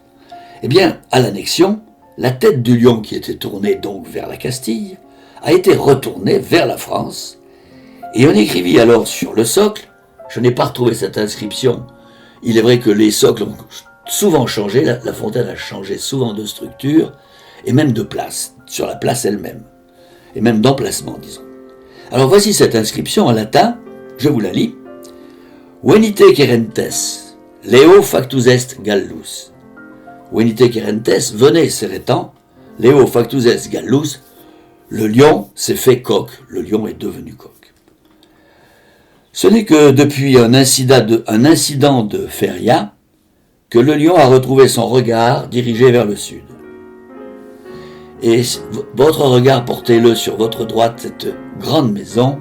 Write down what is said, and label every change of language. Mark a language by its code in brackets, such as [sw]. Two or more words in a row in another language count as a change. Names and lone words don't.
[fr] Eh bien, à l'annexion, la tête du lion qui était tournée donc vers la Castille a été retournée vers la France, et on écrivit alors sur le socle, je n'ai pas retrouvé cette inscription, il est vrai que les socles ont souvent changé, la fontaine a changé souvent de structure, et même de place, sur la place elle-même, et même d'emplacement, disons. Alors voici cette inscription en latin, je vous la lis. [la] Venite querentes, Leo factus est Gallus. Venite querentes, [fr] venez Cérétan, [la] Leo factus est Gallus. [fr] Le lion s'est fait coq, le lion est devenu coq. Ce n'est que depuis un incident de feria que le lion a retrouvé son regard dirigé vers le sud. Et votre regard, portez-le sur votre droite, cette grande maison.